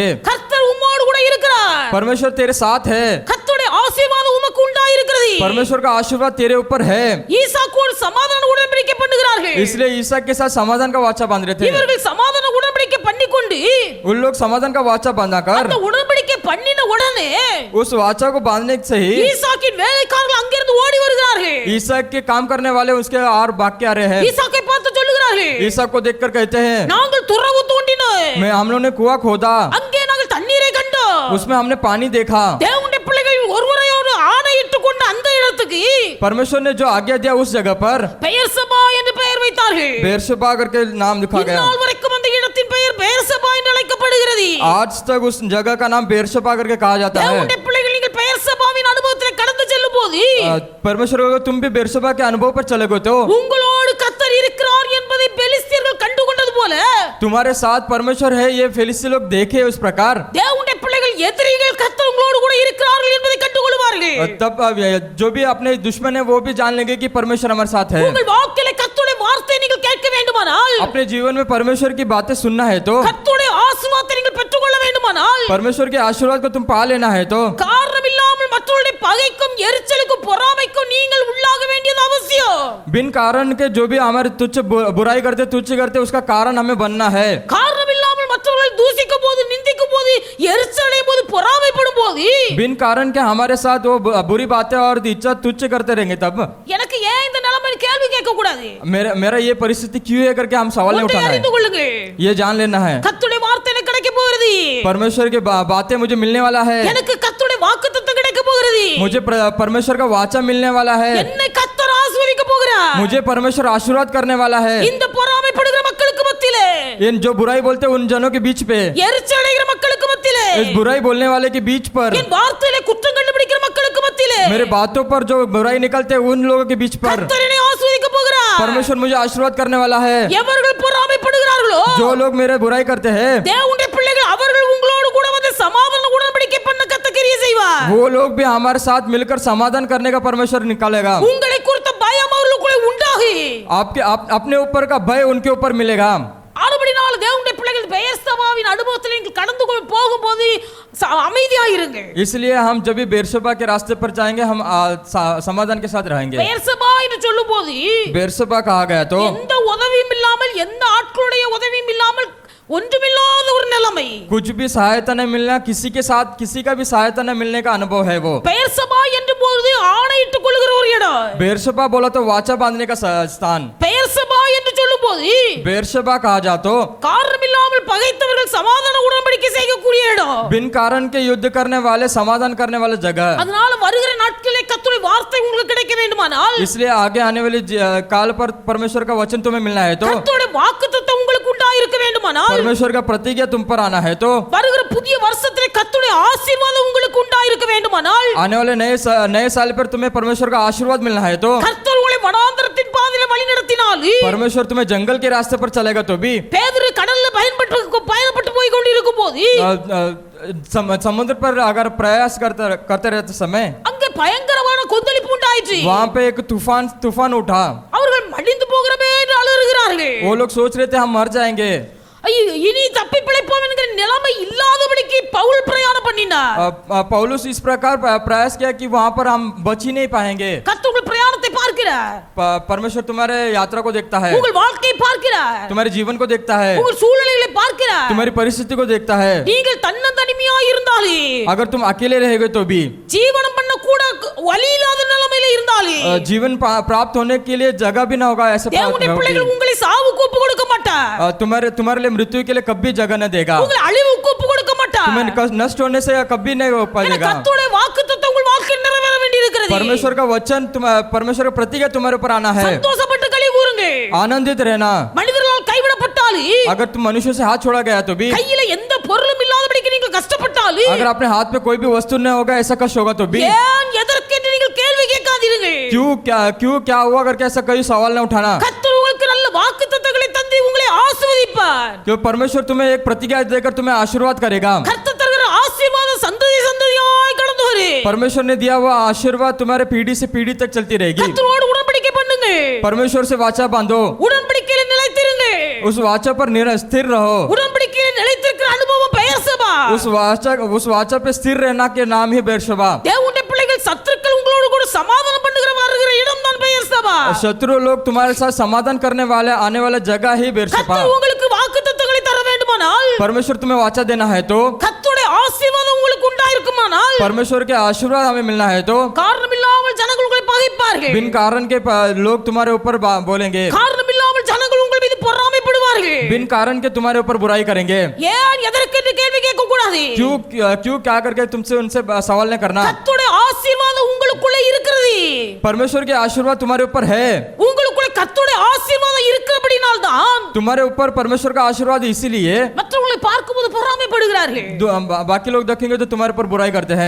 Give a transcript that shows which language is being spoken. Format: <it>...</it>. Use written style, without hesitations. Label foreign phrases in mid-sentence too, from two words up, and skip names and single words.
<ta>கர்த்தர் உம்மோடு கூட இருக்கிறார்.</ta> <hi>परमेश्वर तेरे साथ है।</hi> <ta>கர்த்தருடைய ஆசீர்வாதம் உமக்கு உண்டாயிருக்கிறது.</ta> <hi>परमेश्वर का आशीर्वाद तेरे ऊपर है।</hi> <ta>ஈசாக்கோடு சமாதான உடன்படிக்கை பண்ணுகிறார்கள்.</ta> <hi>इसलिए ईसा के साथ समाधान का वाचा बांध रहे थे।</hi> <ta>இவர்கள் சமாதான உடன்படிக்கை பண்ணிக்கொண்டு</ta> <hi>उन लोग समाधान का वाचा बांधा कर</hi> <ta>அந்த உடன்படிக்கை பண்ணின உடனே</ta> <hi>उस वाचा को बांधने से ही</hi> <ta>ஈசாக்கின் வேலைக்காரர்கள் அங்கிருந்து ஓடி வருகிறார்கள்.</ta> <hi>ईसा के काम करने वाले उसके और भाग के आ रहे हैं।</hi> <ta>ஈசாக்கை பார்த்து சொல்லுகிறார்கள்,</ta> <hi>ईसा को देखकर कहते हैं</hi> <ta>நாங்கள் துறவு தோண்டினோம்,</ta> <hi>हम लोग ने कुआं खोदा,</hi> <ta>அங்கே நாங்கள் தண்ணீரை கண்டோம்.</ta> <hi>उसमें हमने पानी देखा।</hi> <ta>தேவனுடைய பிள்ளைகள் ஒருவரையோடு ஆணையிட்டுக் கொண்ட அந்த இடத்துக்கு</ta> <hi>परमेश्वर ने जो आज्ञा दिया उस जगह पर</hi> <ta>பெயர்சபா என்று பெயர் வைத்தார்கள்.</ta> <hi>बेरशबा करके नाम लिखा गया।</hi> <ta>இந்நாள் வரைக்கும் அந்த</ta> <hi>आज तक उस जगह का नाम बेरशबा करके कहा जाता है।</hi> <ta>தேவனுடைய பிள்ளைகள் நீங்கள் பெயர் சபாவின் அனுபவத்திலே கடந்து செல்லும் போது</ta> <hi>परमेश्वर को तुम भी बेरशबा के अनुभव पर चले गए तो</hi> <ta>உங்களோடு கர்த்தர் இருக்கிறார் என்பதை பெலிஸ்தியர்கள் கண்டுகொண்டது போல</ta> <hi>तुम्हारे साथ परमेश्वर है ये फिलिस्ती लोग देखे उस प्रकार</hi> <ta>தேவனுடைய பிள்ளைகள் எதிரிகள் கர்த்தர் உங்களோடு கூட இருக்கிறார்கள் என்பதை கண்டுகொள்வார்கள்।</ta> <hi>तब जो भी अपने दुश्मन है वो भी जान लेंगे कि परमेश्वर हमारे साथ है।</hi> <ta>உங்கள் வாழ்க்கையிலே கர்த்தருடைய வார்த்தையை நீங்கள் கேட்க வேண்டுமானால்</ta> <hi>अपने जीवन में परमेश्वर की बातें सुनना है तो</hi> <ta>கர்த்தருடைய ஆசீர்வாதத்தை நீங்கள் பெற்றுக்கொள்ள வேண்டுமானால்</ta> <hi>परमेश्वर के आशीर्वाद को तुम पा लेना है तो</hi> <ta>காரணம் இல்லாமல் மற்றவருடைய பகைக்கும் எரிச்சலுக்கும் பொறாமைக்கும் நீங்கள் உள்ளாக வேண்டியது அவசியம்।</ta> <hi>बिन कारण के जो भी हमारे तुच्छ बुराई करते तुच्छ करते उसका कारण हमें बनना है।</hi> <ta>காரணம் இல்லாமல் மற்றவர்களை தூசிக்கும் போது நிந்திக்கும் போது எரிச்சலையும் போது பொறாமைப்படும் போது</ta> <hi>बिन कारण के हमारे साथ वो बुरी बातें और इच्छा तुच्छ करते रहेंगे तब</hi> <ta>எனக்கு ஏன் இந்த நிலைமை கேள்வி கேட்க கூடாது?</ta> <hi>मेरा ये परिस्थिति क्यों है करके हम सवाल नहीं</hi> <ta>ஒன்றை</ta> <hi>उठाना</hi> <ta>அறிந்து</ta> <hi>है।</hi> <ta>கொள்ளுங்கள்,</ta> <hi>ये जान लेना है</hi> <ta>கர்த்தருடைய வார்த்தை எனக்கு கிடைக்க போகிறது,</ta> <hi>परमेश्वर की बातें मुझे मिलने वाला है,</hi> <ta>எனக்கு கர்த்தருடைய வாக்குத்தத்தம் கிடைக்க போகிறது,</ta> <hi>मुझे परमेश्वर का वाचा मिलने वाला है,</hi> <ta>என்னை கர்த்தர் ஆசீர்வதிக்க போகிறார்।</ta> <hi>मुझे परमेश्वर आशीर्वाद करने वाला है।</hi> <ta>இந்த பொறாமைப்படுகிற மக்களுக்கு மத்தியிலே</ta> <hi>इन जो बुराई बोलते हैं उन जनों के बीच पे,</hi> <ta>எரிச்சலைகிற மக்களுக்கு மத்தியிலே</ta> <hi>इस बुराई बोलने वाले के बीच पर,</hi> <ta>என் வார்த்தையிலே குற்றம் கண்டுபிடிக்கிற மக்களுக்கு மத்தியிலே</ta> <hi>मेरे बातों पर जो बुराई निकलते हैं उन लोगों के बीच पर</hi> <ta>கர்த்தர் என்னை ஆசீர்வதிக்க போகிறார்।</ta> <hi>परमेश्वर मुझे आशीर्वाद करने वाला है।</hi> <ta>எவர்கள் பொறாமைப்படுகிறார்களோ</ta> <hi>जो लोग मेरे बुराई करते हैं</hi> <ta>தேவனுடைய பிள்ளைகள் அவர்கள் உங்களோடு கூட வந்து சமாதான உடன்படிக்கை பண்ண கர்த்தர் கிரியை செய்வார்।</ta> <hi>वो लोग भी हमारे साथ मिलकर समाधान करने का परमेश्वर निकालेगा।</hi> <ta>உங்களை குறித்த பயம் அவர்களுக்குள்ளே உண்டாகி</ta> <hi>अपने ऊपर का भय उनके ऊपर मिलेगा।</hi> <ta>ஆனபடினால தேவனுடைய பிள்ளைகள் பெயர் சபாவின் அனுபவத்தில் நீங்கள் கடந்து போகும்போது அமைதியாயிருங்க।</ta> <hi>इसलिए हम जब भी बेरशबा के रास्ते पर जाएंगे हम समाधान के साथ रहेंगे।</hi> <ta>பெயர் சபா என்று சொல்லும்போது</ta> <hi>बेरशबा कहा गया तो</hi> <ta>எந்த உதவியும் இல்லாமல் எந்த ஆட்களுடைய உதவியும் இல்லாமல் ஒன்றுமில்லாத ஒரு நிலைமை,</ta> <hi>कुछ भी सहायता नहीं मिलना, किसी के साथ किसी का भी सहायता नहीं मिलने का अनुभव है वो।</hi> <ta>பெயர் சபா என்று போது ஆணையிட்டுக் கொள்கிற ஒரு இடம்।</ta> <hi>बेरशबा बोला तो वाचा बांधने का स्थान।</hi> <ta>பெயர் சபா என்று சொல்லும்போது</ta> <hi>बेरशबा कहा जा तो</hi> <ta>காரணமில்லாமல் பகைத்தவர்கள் சமாதான உடன்படிக்கை செய்யக்கூடிய இடம்।</ta> <hi>बिन कारण के युद्ध करने वाले समाधान करने वाले जगह।</hi> <ta>அதனால வருகிற நாட்களிலே கர்த்தருடைய வார்த்தை உங்களுக்கு கிடைக்க வேண்டுமானால்</ta> <hi>इसलिए आगे आने वाली काल पर परमेश्वर का वचन तुम्हें मिलना है तो</hi> <ta>கர்த்தருடைய வாக்குத்தத்தம் உங்களுக்கு உண்டாயிருக்க வேண்டுமானால்</ta> <hi>परमेश्वर का प्रतिज्ञा तुम पर आना है तो</hi> <ta>வருகிற புதிய வருஷத்திலே கர்த்தருடைய ஆசீர்வாதம் உங்களுக்கு உண்டாயிருக்க வேண்டுமானால்</ta> <hi>आने वाले नए साल पर तुम्हें परमेश्वर का आशीर्वाद मिलना है तो</hi> <ta>கர்த்தர் உங்களை வனாந்தரத்தின் பாதையிலே வழிநடத்தினால்</ta> <hi>परमेश्वर तुम्हें जंगल के रास्ते पर चलेगा तो भी</hi> <ta>பேதுரு கடல்ல பயணப்பட்டு போய் கொண்டிருக்கும் போது</ta> <hi>समुद्र पर अगर प्रयास करते रहते समय</hi> <ta>அங்க பயங்கரமான கொந்தளிப்பு உண்டாயிற்று।</ta> <hi>वहाँ पे एक तूफान उठा।</hi> <ta>அவர்கள் மடிந்து போகிறமே என்று அலறுகிறார்கள்।</ta> <hi>वो लोग सोच रहे थे हम मर जाएंगे।</hi> <ta>இனி தப்பி பிழைப்போம் என்கிற நிலைமை இல்லாதபடிக்கு பவுல் பிரயாணம் பண்ணினார்।</ta> <hi>पौलुस इस प्रकार प्रयास किया कि वहाँ पर हम बच ही नहीं पाएंगे।</hi> <ta>கர்த்தர் உங்கள் பிரயாணத்தை பார்க்கிறார்,</ta> <hi>परमेश्वर तुम्हारे यात्रा को देखता है,</hi> <ta>உங்கள் வாழ்க்கையை பார்க்கிறார்,</ta> <hi>तुम्हारे जीवन को देखता है,</hi> <ta>உங்கள் சூழ்நிலைகளை பார்க்கிறார்।</ta> <hi>तुम्हारी परिस्थिति को देखता है।</hi> <ta>நீங்கள் தன்னந்தனிமையாய் இருந்தாலே,</ta> <hi>अगर तुम अकेले रहेगे तो भी,</hi> <ta>ஜீவனம் பண்ண கூட வழி இல்லாத நிலைமையில இருந்தாலே,</ta> <hi>जीवन प्राप्त होने के लिए जगह भी ना होगा, ऐसे</hi> <ta>தேவனுடைய பிள்ளைகள் உங்களை சாவுக்கு ஒப்பு கொடுக்க மாட்டார்।</ta> <hi>तुम्हारे लिए मृत्यु के लिए कभी जगह न देगा,</hi> <ta>உங்களை அழிவுக்கு ஒப்பு கொடுக்க மாட்டார்।</ta> <hi>तुम्हें नष्ट होने से कभी नहीं हो पाएगा।</hi> <ta>கர்த்தருடைய வாக்குத்தத்தம் உங்கள் வாழ்க்கையில் நிறைவேற வேண்டியிருக்கிறது।</ta> <hi>परमेश्वर का वचन परमेश्वर का प्रतिज्ञा तुम्हारे ऊपर आना है।</hi> <ta>சந்தோஷப்பட்டு களி கூறுங்க।</ta> <hi>आनंदित रहना।</hi> <ta>மனிதர்களால் கைவிடப்பட்டாலே,</ta> <hi>अगर तुम मनुष्य से हाथ छोड़ा गया तो भी,</hi> <ta>கையில எந்த பொருளும் இல்லாதபடிக்கு நீங்கள் கஷ்டப்பட்டாலே,</ta> <hi>अगर अपने हाथ में कोई भी वस्तु न होगा ऐसा कष्ट होगा तो भी,</hi> <ta>ஏன் எதற்கு என்று நீங்கள் கேள்வி கேட்காதீர்கள்।</ta> <hi>क्यों क्या हुआ करके ऐसा कोई सवाल न उठाना।</hi> <ta>கர்த்தர் உங்களுக்கு நல்ல வாக்குத்தத்தங்களை தந்து உங்களை ஆசீர்வதிப்பார்।</ta> <hi>क्यों परमेश्वर तुम्हें एक प्रतिज्ञा देकर तुम्हें आशीर्वाद करेगा।</hi> <ta>கர்த்தர் தருகிற ஆசீர்வாதம் சந்ததியாய் கடந்து வரும்।</ta> <hi>परमेश्वर ने दिया हुआ आशीर्वाद तुम्हारे पीढ़ी से पीढ़ी तक चलती रहेगी।</hi> <ta>கர்த்தரோடு உடன்படிக்கை பண்ணுங்க,</ta> <hi>परमेश्वर से वाचा बांधो,</hi> <ta>உடன்படிக்கையில நிலைத்திருங்க।</ta> <hi>उस वाचा पर स्थिर रहो।</hi> <ta>உடன்படிக்கையில நிலைத்திருக்கிற அனுபவம் பெயர் சபா।</ta> <hi>उस वाचा पे स्थिर रहना के नाम ही बेरशबा।</hi> <ta>தேவனுடைய பிள்ளைகள் சத்துருக்கள் உங்களோடு கூட சமாதானம் பண்ணுகிற வருகிற இடம் தான் பெயர் சபா।</ta> <hi>शत्रु लोग तुम्हारे साथ समाधान करने वाले आने वाला जगह ही बेरशबा।</hi> <ta>கர்த்தர் உங்களுக்கு வாக்குத்தத்தங்களை தர வேண்டுமானால்,</ta> <hi>परमेश्वर तुम्हें वाचा देना है तो,</hi> <ta>கர்த்தருடைய ஆசீர்வாதம் உங்களுக்கு உண்டாயிருக்குமானால்,</ta> <hi>परमेश्वर के आशीर्वाद हमें मिलना है तो,</hi> <ta>காரணமில்லாமல் ஜனங்கள் உங்களை பகைப்பார்கள்।</ta> <hi>बिन कारण के लोग तुम्हारे ऊपर बोलेंगे,</hi> <ta>காரணமில்லாமல் ஜனங்கள் உங்கள் மீது பொறாமைப்படுவார்கள்।</ta> <hi>बिन कारण के तुम्हारे ऊपर बुराई करेंगे।</hi> <ta>ஏன் எதற்கு என்று கேள்வி கேட்க கூடாது।</ta> <hi>क्यों क्या करके तुमसे उनसे सवाल नहीं करना।</hi> <ta>கர்த்தருடைய ஆசீர்வாதம் உங்களுக்குள்ளே இருக்கிறது।</ta> <hi>परमेश्वर के आशीर्वाद तुम्हारे ऊपर है।</hi> <ta>உங்களுக்குள்ளே கர்த்தருடைய ஆசீர்வாதம் இருக்கிறபடியால் தான்</ta> <hi>तुम्हारे ऊपर परमेश्वर का आशीर्वाद इसीलिए</hi> <ta>மற்றவர்களை பார்க்கும்போது பொறாமைப்படுகிறார்கள்.</ta> <hi>बाकी लोग देखेंगे तो तुम्हारे पर बुराई करते हैं.</hi>